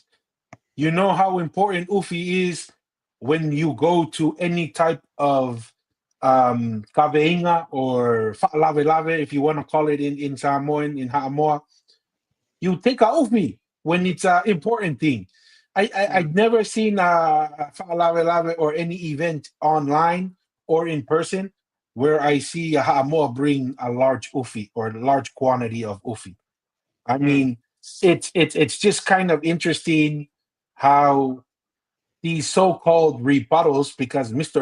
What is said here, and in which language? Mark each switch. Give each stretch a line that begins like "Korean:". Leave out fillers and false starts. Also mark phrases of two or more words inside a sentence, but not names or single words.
English: You know how important ufi is when you go to any type of kaveinga or lave if you want to call it in Samoan, in Haamoa. You take a ufi when it's an important thing. Mm, I've never seen a
Samoan: lave lave
English: or any event online or in person where I see a Haamoa bring a large ufi or a large quantity of ufi. I mm, mean, it's just kind of interesting how these so-called rebuttals, because Mr.